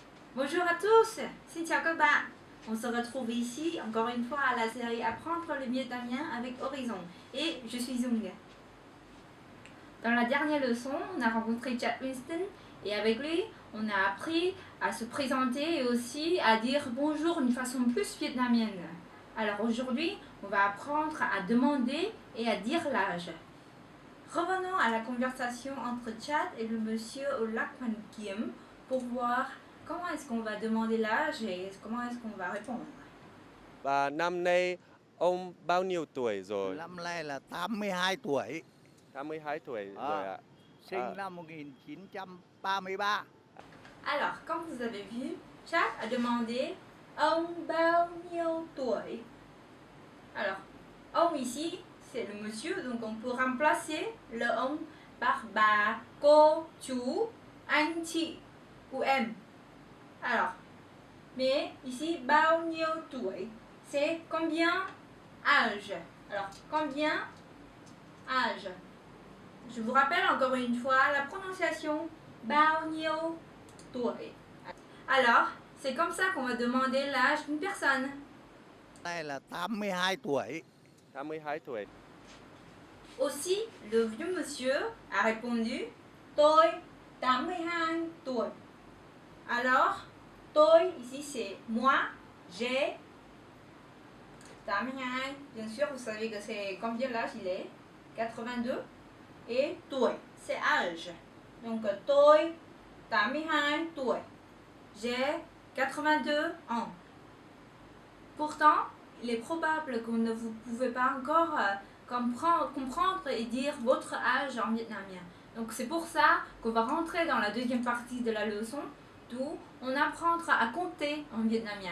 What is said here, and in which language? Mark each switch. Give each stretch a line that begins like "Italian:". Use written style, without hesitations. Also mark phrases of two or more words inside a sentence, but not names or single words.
French: Bonjour à tous,
Vietnamese: xin chào các bạn.
French: On se retrouve ici encore une fois à la série Apprendre le vietnamien avec Horizon et je suis Dung. Dans la dernière leçon, on a rencontré Chad Winston et avec lui, on a appris à se présenter et aussi à dire bonjour d'une façon plus vietnamienne. Alors aujourd'hui, on va apprendre à demander et à dire l'âge. Revenons à la conversation entre Chad et le monsieur au lac Van Kiem pour voir comment est-ce qu'on va demander l'âge et comment est-ce qu'on va répondre.
Vietnamese: Và năm nay ông bao nhiêu tuổi rồi? Năm nay là 82 tuổi, 82 tuổi rồi ạ. sinh năm 1933.
French: Alors, comme vous avez vu, Chad a demandé
Vietnamese: ông bao nhiêu tuổi.
French: Alors, ông ici, c'est le monsieur, donc on peut remplacer le ông par
Vietnamese: bà, cô, chú, anh, chị
French: ou em. Alors, mais ici,
Vietnamese: bao nhiêu tuổi,
French: c'est combien âge. Alors, combien âge. Je vous rappelle encore une fois la prononciation
Vietnamese: bao nhiêu tuổi.
French: Alors, c'est comme ça qu'on va demander l'âge d'une personne.
Vietnamese: Đây là 82 tuổi. 82 tuổi.
French: Aussi, le vieux monsieur a répondu
Vietnamese: tôi 82 tuổi.
French: Alors, tôi ici c'est moi, j'ai 82. Bien sûr, vous savez que c'est combien l'âge il est 82. Et tuổi, c'est âge. Donc,
Vietnamese: tôi 82 tuổi.
French: J'ai 82 ans. Pourtant, il est probable que vous ne pouvez pas encore comprendre et dire votre âge en vietnamien. Donc c'est pour ça qu'on va rentrer dans la deuxième partie de la leçon, d'où on apprendra à compter en vietnamien.